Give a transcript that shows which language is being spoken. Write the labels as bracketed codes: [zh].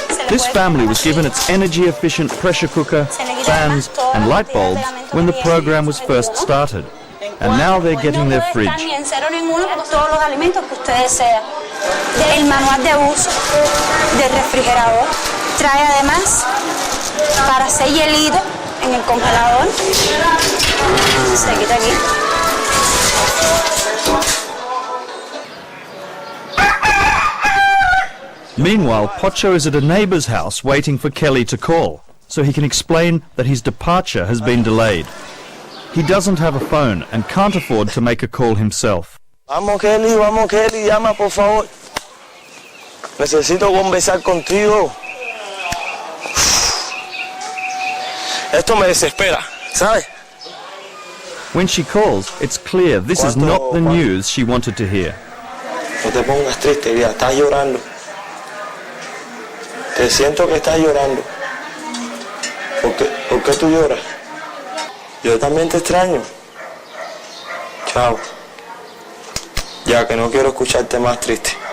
[en] This family was given its energy-efficient pressure cooker, fans and light bulbs when the program was first started. And now they're getting their fridge. [es] El manual de uso del refrigerador trae además para hacer hielito en el congelador. Se quita aquí. [en] Meanwhile, Pocho is at a neighbour's house waiting for Kelly to call, so he can explain that his departure has been delayed. He doesn't have a phone and can't afford to make a call himself. [es] Vamos Kelly, llama por favor. Necesito conversar contigo. Esto me desespera, ¿sabes? [en] When she calls, it's clear this is not the news she wanted to hear. [es] No te pongas triste, ya estás llorando. Te siento que estás llorando. ¿Por qué tú lloras? Yo también te extraño. Chao. Ya que no quiero escucharte más triste.